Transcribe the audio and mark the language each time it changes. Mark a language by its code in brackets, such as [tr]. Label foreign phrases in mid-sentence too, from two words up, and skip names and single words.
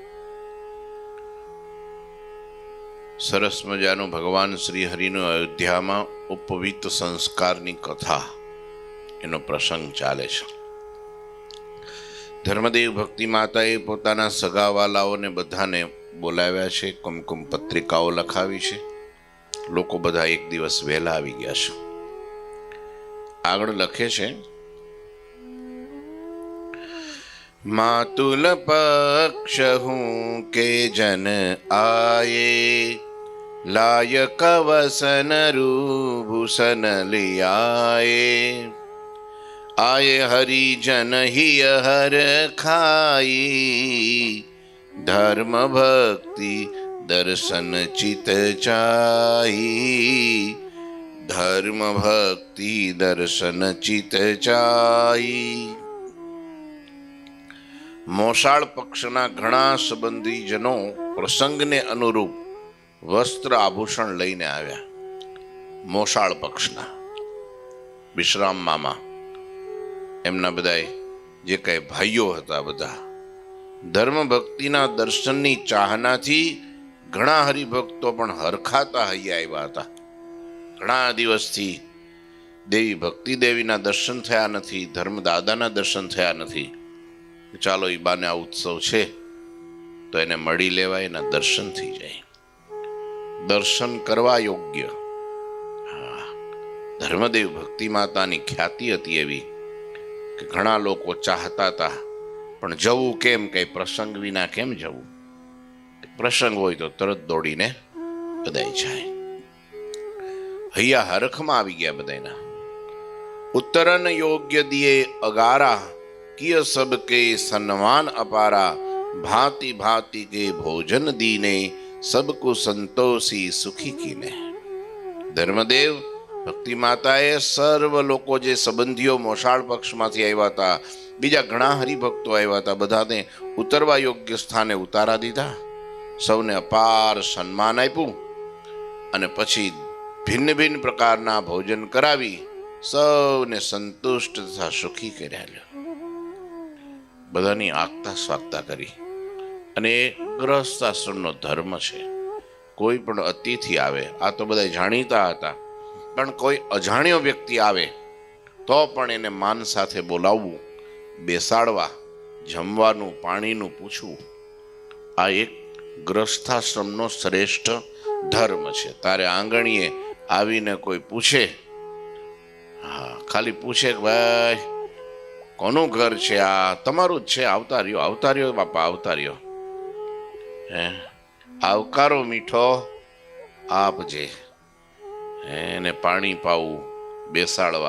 [gu] સરસ મજાનો ભગવાન શ્રી હરિનો અયોધ્યા મેં ઉપવીત સંસ્કારની કથા એનો પ્રસંગ ચાલે છે। ધર્મદેવ ભક્તિ માતાએ પોતાના સગાવાળાઓને બધાને બોલાવ્યા છે, કુમકુમ પત્રિકાઓ લખાવી છે। લોકો બધા એક દિવસ વહેલા આવી ગયા છે। આગળ લખે છે, [hi] मातुल पक्ष हूँ के जन आए, लायक वसन रूभूषण लियाए। आए हरिजन ही हर खाई, धर्म भक्ति दर्शन चित चाही। धर्म भक्ति दर्शन चित चाही। [gu] મોસાળ પક્ષના ઘણા સંબંધીજનો પ્રસંગને અનુરૂપ વસ્ત્ર આભૂષણ લઈને આવ્યા। મોસાળ પક્ષના વિશ્રામ મામા એમના બધાય જે કઈ ભાઈઓ હતા બધા ધર્મ ભક્તિના દર્શનની ચાહનાથી ઘણા હરિભક્તો પણ હરખાતા હઈ આવ્યા હતા। ઘણા દિવસથી દેવી ભક્તિ દેવીના દર્શન થયા નથી, ધર્મદાદાના દર્શન થયા નથી। ચાલો ઈ બાને આ ઉત્સવ છે તો એને મળી લેવાય, એના દર્શન થી જાય। દર્શન કરવા યોગ્ય। ધર્મદેવ ભક્તિ માતાની ખ્યાતિ હતી એવી કે ઘણા લોકો [hi] चाहता था, [gu] પણ જવું કેમ, કઈ પ્રસંગ વિના કેમ જવું? પ્રસંગ હોય તો તરત દોડીને બધાઈ જાય। हૈયા હરખમાં આવી ગયા બધાના। [hi] उत्तरन योग्य दिये अगारा, किय सबके सन्मान अपारा। भांति भांति के भोजन दीने, सबकु संतोषी सुखी कीने। [gu] ધર્મદેવ ભક્તિ માતાએ સર્વ લોકો જે સંબંધીઓ મોસાળ પક્ષમાંથી આવ્યા હતા, બીજા ઘણા હરિભક્તો આવ્યા હતા, બધાને ઉતરવા યોગ્ય સ્થાને ઉતારા દીધા। સૌને અપાર સન્માન આપ્યું અને પછી ભિન્ન ભિન્ન પ્રકારના ભોજન કરાવી સૌને સંતુષ્ટ તથા સુખી કર્યા। બધાની આગતા સ્વાગતા કરી। અને ગૃહસ્થાશ્રમનો ધર્મ છે। કોઈ પણ અતિથિ આવે, આ તો બધાય જાણીતા હતા, પણ કોઈ અજાણ્યો વ્યક્તિ આવે તો પણ એને માન સાથે બોલાવવું, બેસાડવા, જમવાનું, પાણીનું પૂછવું। આ એક ગૃહસ્થાશ્રમનો શ્રેષ્ઠ ધર્મ છે। તારે આંગણીએ આવીને કોઈ પૂછે, હા ખાલી પૂછે કે ભાઈ કોનું ઘર છે, આ તમારું જ છે, આવતા રહ્યો બાપા, આવતા રહ્યો. હે આવકારો મીઠો આપજે, એને પાણી પાવું, બેસાડવા.